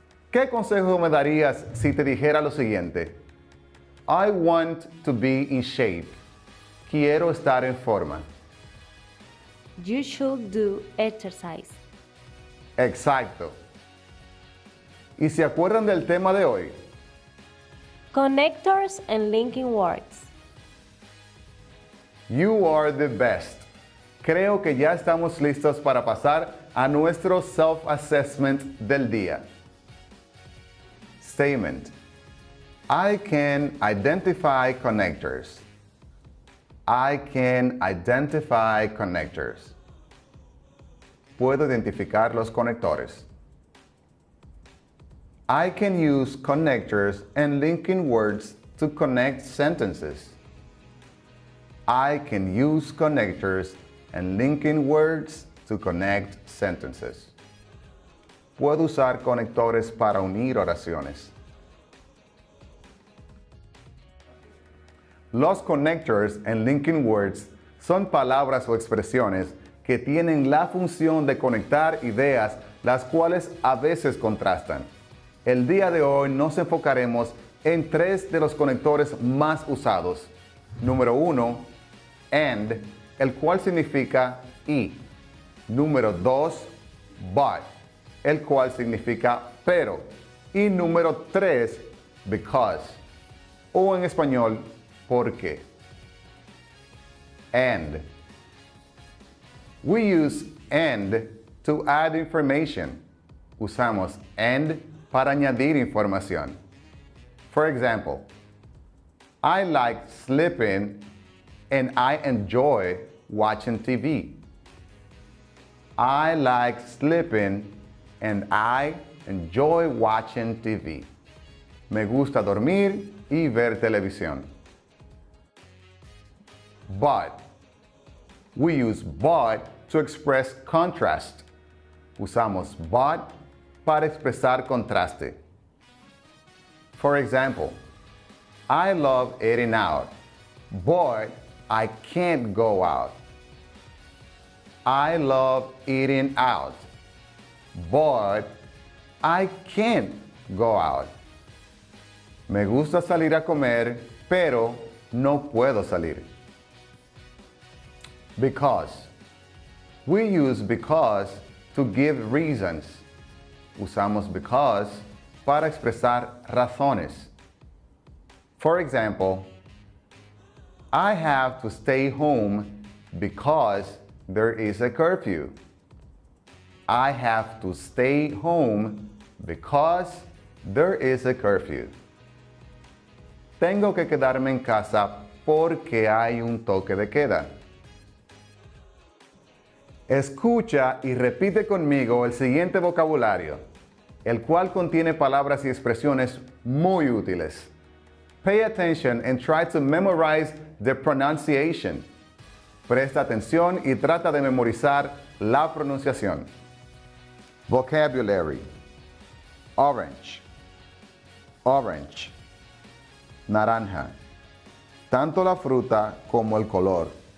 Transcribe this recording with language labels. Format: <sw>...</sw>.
<es>¿Qué consejo me darías si te dijera lo siguiente?</es> <en>I want to be in shape.</en> <es>Quiero estar en forma.</es> <en>You should do exercise.</en> <es>Exacto. ¿Y se acuerdan del tema de hoy?</es> <en>Connectors and linking words. You are the best.</en> <es>Creo que ya estamos listos para pasar a nuestro self-assessment del día.</es> <en>Statement. I can identify connectors. I can identify connectors.</en> <es>Puedo identificar los conectores.</es> <en>I can use connectors and linking words to connect sentences. I can use connectors and linking words to connect sentences.</en> <es>Puedo usar conectores para unir oraciones. Los</es> <en>connectors and linking words</en> <es>son palabras o expresiones que tienen la función de conectar ideas, las cuales a veces contrastan. El día de hoy nos enfocaremos en tres de los conectores más usados. Número 1, and, el cual significa y. Número 2, but, el cual significa pero. Y número 3, because, o en español, porque. And.</es> <en>We use and to add information.</en> <es>Usamos and para añadir información.</es> <en>For example, I like sleeping and I enjoy watching TV. I like sleeping and I enjoy watching TV.</en> <es>Me gusta dormir y ver televisión.</es> <en>But. We use but to express contrast.</en> <es>Usamos but para expresar contraste.</es> <en>For example, I love eating out, but I can't go out. I love eating out, but I can't go out.</en> <es>Me gusta salir a comer, pero no puedo salir.</es> <en>Because. We use because to give reasons.</en> <es>Usamos because para expresar razones.</es> <en>For example, I have to stay home because there is a curfew. I have to stay home because there is a curfew.</en> <es>Tengo que quedarme en casa porque hay un toque de queda. Escucha y repite conmigo el siguiente vocabulario, el cual contiene palabras y expresiones muy útiles.</es> <en>Pay attention and try to memorize the pronunciation.</en> <es>Presta atención y trata de memorizar la pronunciación.</es> <en>Vocabulary. Orange. Orange. Naranja.</en> <es>Tanto la fruta como el color.</es>